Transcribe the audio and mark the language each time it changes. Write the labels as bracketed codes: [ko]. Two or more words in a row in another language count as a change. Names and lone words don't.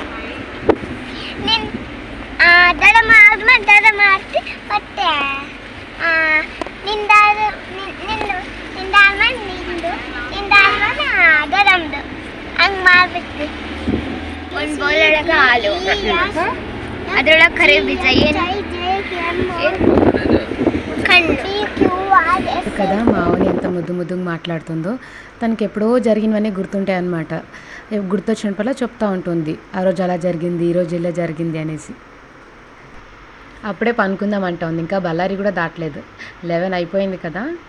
[kn] ನೀನು ದಡ ಆದ್ಮೇಲೆ ದಡ ಮಾಡ್ತಿ ಮತ್ತೆ ನಿಂದಾದ್ಮೇಲೆ ನಿಂದು ನಿಂದಾದ್ಮೇಲೆ ದಡಮ್ದು ಹಂಗೆ ಮಾಡ್ಬಿಟ್ಟು ಒಂದು ಬೌಲೊಳಗೆ ಹಾಲು, ಅದರೊಳಗೆ ಕರಿ ಬೀಜ, [te] కదా మా ఆవుని ఎంత ముద్దు ముద్దుగా మాట్లాడుతుందో. తనకి ఎప్పుడో జరిగినవన్నీ గుర్తుంటాయి అన్నమాట. గుర్తొచ్చినప్పుడల్లా చెప్తూ ఉంటుంది, ఆ రోజు అలా జరిగింది, ఈరోజు ఇలా జరిగింది అనేసి. అప్పుడే పనుకుందాం అంటా ఉంది. ఇంకా బళ్ళారి కూడా దాటలేదు, 11 అయిపోయింది కదా.